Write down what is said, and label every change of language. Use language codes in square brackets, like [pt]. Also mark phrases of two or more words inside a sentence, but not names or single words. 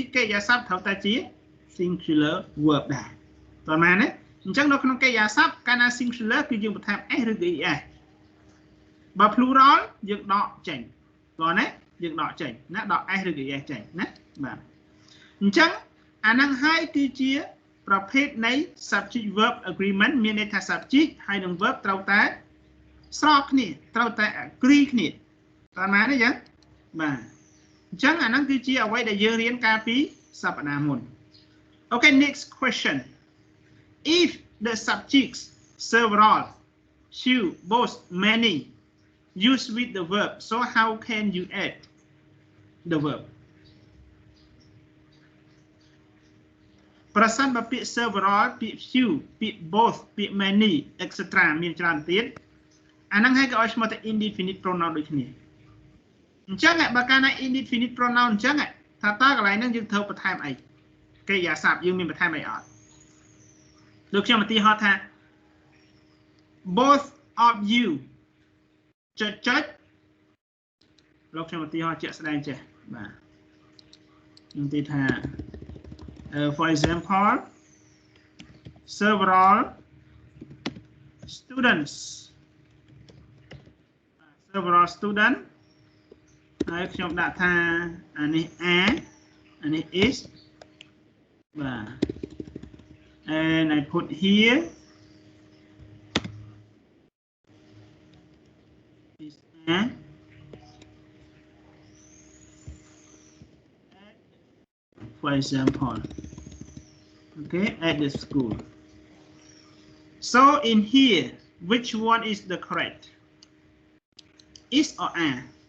[km] កិរិយាសព្ទត្រូវតែជា [en] singular verb [km] ដែរតើមែនទេអញ្ចឹងនៅក្នុងកិរិយាសព្ទកាលណា singular គឺយើងបន្ថែម s ឬក៏ es បើ plural យើងដកចេញតើណាយើងដកចេញណាដក s ឬក៏ es ចេញណាបាទអញ្ចឹងអាហ្នឹងហើយគឺជាប្រភេទនៃ [en] subject verb agreement [km] មានន័យថា subject ហើយនិង verb ត្រូវតែស្របគ្នាត្រូវតែ agree គ្នាតើមែនទេចឹងបាទអញ្ចឹងអាហ្នឹងគឺជាអ្វីដែលយើងរៀនកាលពីសប្តាហ៍មុន [en] Okay, next question. If the subjects several, few, both, many use with the verb, so how can you add the verb? [km] ប្រសិនបើពាក្យ several ពាក្យ few ពាក្យ both ពាក្យ [en] many etc [km] មានច្រើនទៀតអាហ្នឹងហើយក៏ឲ្យឈ្មោះថា [en] indefinite pronoun [km] ដូចគ្នាអញ្ចឹងបើកាលណា [en] indefinite pronoun [km] អញ្ចឹងថាតើកន្លែងហ្នឹងយើងត្រូវបន្ថែមអីកិរិយាសព្ទយើងមានបន្ថែមអីអត់ដូចខ្ញុំឧទាហរណ៍ថា [en] both of you [km] ចុចលោកខ្ញុំឧទាហរណ៍ជាក់ស្ដែងចេះបាទខ្ញុំទីថា [en] for example several students [km] ហើយខ្ញុំដាក់ថាអានេះ are អានេះ is បាទ [en] and I put here is are for example okay at the school so in here which one is the correct is or are